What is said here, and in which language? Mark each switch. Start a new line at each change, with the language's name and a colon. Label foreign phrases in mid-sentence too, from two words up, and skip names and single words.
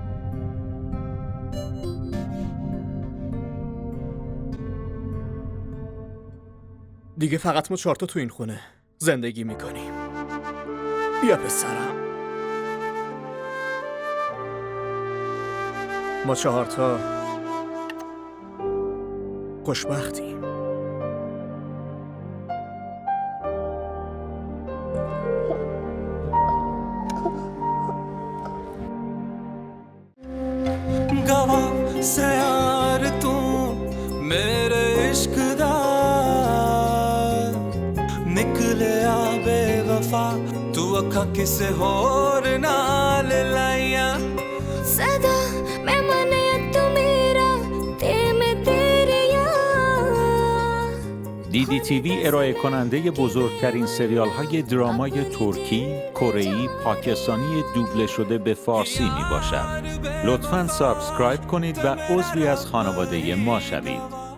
Persian: دیگه فقط ما 4 تا تو این خونه زندگی میکنیم. بیا پسرم. ما 4 تا خوشبختیم.
Punjabi: ਗਵਾਹ ਸੇ ਯਾਰ ਤੂੰ ਮੇਰੇ ਇਸ਼ਕ ਦਾ ਨਿਕਲੇ ਆ ਬੇਵਫ਼ਾ ਤੂੰ ਅੱਖਾਂ ਕਿਸੇ ਹੋਰ ਨਾਲ ਲਾਈਆਂ ਸਦਾ ਮੈਂ ਮਨੇ ਤੂੰ ਮੇਰਾ ਤੇ ਮੈਂ ਤੇਰੇ ਯਾਰ.
Persian: DDTV ارائه کننده بزرگترین سریال های درامای ترکی، کره‌ای، پاکستانی دوبله شده به فارسی می باشد. لطفاً سابسکرایب کنید و عضوی از خانواده ما شوید.